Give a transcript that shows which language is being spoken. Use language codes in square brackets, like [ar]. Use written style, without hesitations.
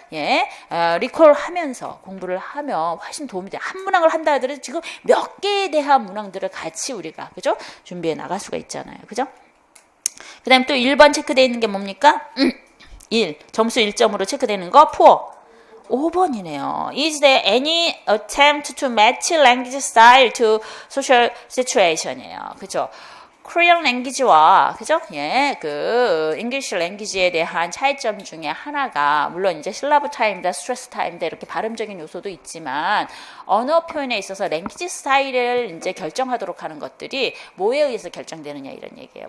[ko] 예, 리콜 하면서 공부를 하면 훨씬 도움이 돼요. 한 문항을 한다 하더라도 지금 몇 개의 대한 문항들을 같이 우리가, 그죠? 준비해 나갈 수가 있잖아요. 그죠? 그 다음에 또 1번 체크되어 있는 게 뭡니까? 1. 점수 1점으로 체크되는 거, poor. 5번이네요. [en] Is there any attempt to match language style to social situation이에요. [ko] 그죠? 코리안 랭귀지와 그죠? 예, 그 잉글리시 랭귀지에 대한 차이점 중에 하나가 물론 이제 실라브 타임이다, 스트레스 타임이다 이렇게 발음적인 요소도 있지만 언어 표현에 있어서 랭귀지 스타일을 이제 결정하도록 하는 것들이 뭐에 의해서 결정되느냐 이런 얘기예요.